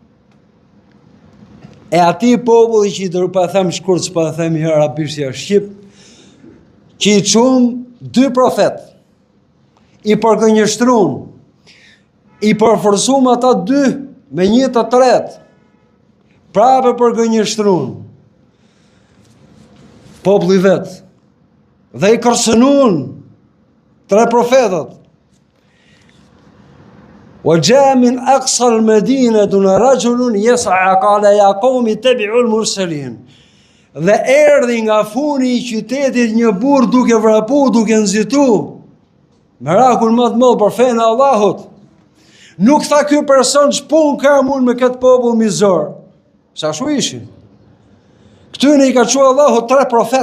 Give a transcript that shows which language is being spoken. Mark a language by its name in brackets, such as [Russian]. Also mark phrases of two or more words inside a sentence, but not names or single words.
[Albanian] e atij populli që i pa them shkurt, pa them herë arabisht ja shqip, që i çum 2 profet, i përgënjështrun, i përforcum ata 2 me 1 të tretë, prapë përgënjështrun populli vet, dhe i kërcënuan 3 profetët. [Arabic] وجاء من أقصى المدينة رجل يسعى قال يا قوم اتبعوا المرسلين. [Albanian] Dhe erdhi nga funi i qytetit një burr duke vrapu, duke nxitu. Mirakull më të madh për fenë e Allahut. Nuk tha ky person ç'pun kam unë me këtë popull mizor. Sa shu ishin. Këtyne i ka thënë Allahu 3 profet.